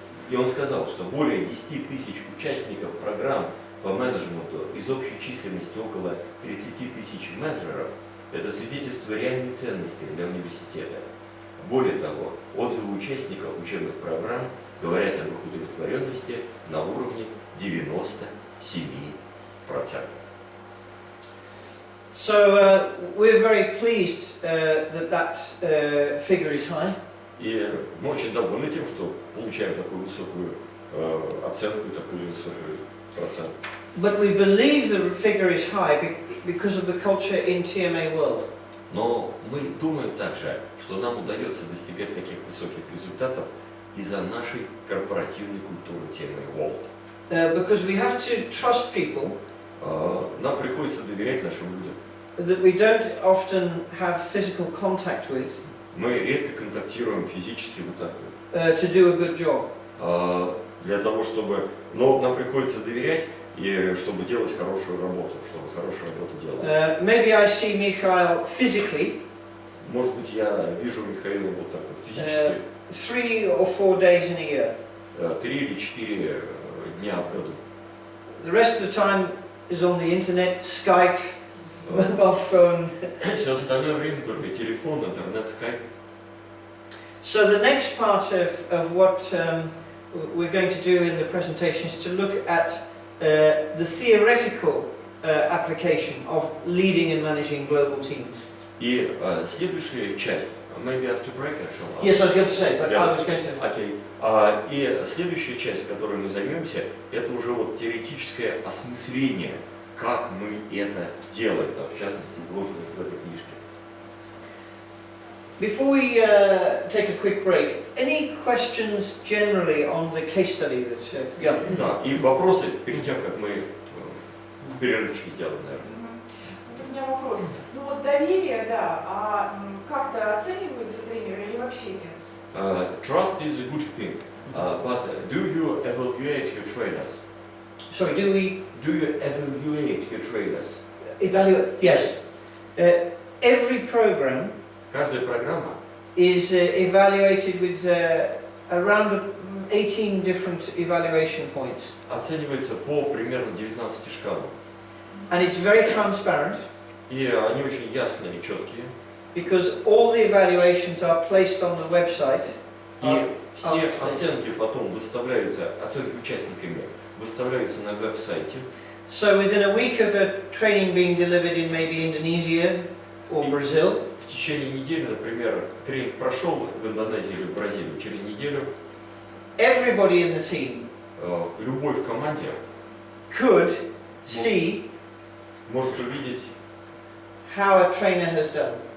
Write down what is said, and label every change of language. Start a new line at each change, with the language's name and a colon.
Russian: И он сказал, что более 10 тысяч участников программ по менеджменту из общей численности около 30 тысяч менеджеров – это свидетельство реальной ценности для университета. Более того, отзывы участников учебных программ говорят об их удовлетворенности на уровне 97%.
English: So we're very pleased that figure is high.
Russian: И мы очень довольны тем, что получаем такую высокую оценку, такой высокий процент.
English: But we believe the figure is high because of the culture in TMA World.
Russian: Но мы думаем также, что нам удается достигать таких высоких результатов из-за нашей корпоративной культуры TMA World.
English: Because we have to trust people.
Russian: Нам приходится доверять нашим людям.
English: That we don't often have physical contact with.
Russian: Мы редко контактируем физически вот так вот.
English: To do a good job.
Russian: Для того, чтобы... Но нам приходится доверять, и чтобы делать хорошую работу, чтобы хорошую работу делать.
English: Maybe I see Mikhail physically.
Russian: Может быть, я вижу Михаила вот так вот физически.
English: 3 or 4 days in a year.
Russian: 3 или 4 дня в году.
English: The rest of the time is on the internet, Skype, mobile phone.
Russian: Все остальное время только телефон, интернет, скайп.
English: So the next part of what we're going to do in the presentation is to look at the theoretical application of leading and managing global teams.
Russian: И следующая часть,
English: maybe after break, Yes, I was going to say, but I was going to. Okay.
Russian: И следующая часть, которой мы займемся, это уже вот теоретическое осмысление, как мы это делаем, в частности, изложено в этой книжке.
English: Before we take a quick break, any questions generally on the case study that? Yeah.
Russian: Да, и вопросы перед тем, как мы перерывчик сделаем, наверное. Вот у меня вопрос. Ну вот доверие, да, а как-то оцениваются тренеры или вообще нет?
English: Trust is a good thing, but do you evaluate your trainers? Sorry, do you evaluate your trainers? evaluate? Yes. every program
Russian: Каждая программа
English: is evaluated with around 18 different evaluation points.
Russian: оценивается по примерно 19 шкалам.
English: And it's very transparent
Russian: И они очень ясные и четкие.
English: because all the evaluations are placed on the website.
Russian: И все оценки потом выставляются, оценки участниками выставляются на веб-сайте.
English: So within a week of a training being delivered in maybe Indonesia or Brazil,
Russian: В течение недели, например, тренинг прошел в Индонезии или в Бразилии, через неделю
English: everybody in the team
Russian: любой в команде
English: could see
Russian: может увидеть,
English: how a trainer has done.